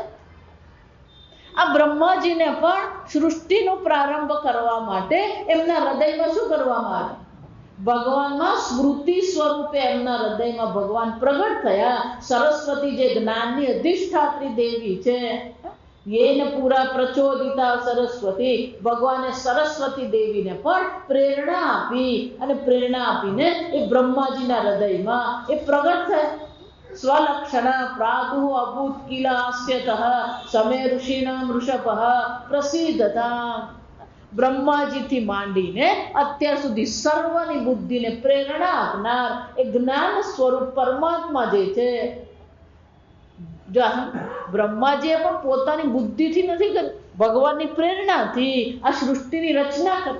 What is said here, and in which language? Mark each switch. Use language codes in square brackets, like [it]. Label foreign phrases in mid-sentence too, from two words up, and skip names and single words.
[gu] આ બ્રહ્માજીને પણ સૃષ્ટિનો પ્રારંભ કરવા માટે એમના હૃદયમાં શું કરવામાં આવે? ભગવાનમાં સ્મૃતિ સ્વરૂપે એમના હૃદયમાં ભગવાન પ્રગટ થયા. સરસ્વતી જે જ્ઞાનની અધિષ્ઠાત્રી દેવી છે, [sa] येन पूरा प्रचोदिता सरस्वती, [gu] ભગવાને સરસ્વતી દેવીને પણ પ્રેરણા આપી અને પ્રેરણા આપીને એ બ્રહ્માજીના હૃદયમાં એ પ્રગટ થયા. [sa] સ્વલક્ષણ પ્રાદુ અભૂત કિલાસ્યતઃ સમે ઋષિણામ ઋષભઃ પ્રસિદ્ધતા. [gu] બ્રહ્માજીથી માંડીને અત્યાર સુધી સર્વની બુદ્ધિને પ્રેરણા આપનાર એ જ્ઞાન સ્વરૂપ પરમાત્મા જે છે, જો બ્રહ્માજીએ પણ પોતાની બુદ્ધિથી નથી કરી, ભગવાનની પ્રેરણાથી આ સૃષ્ટિની રચના કરી.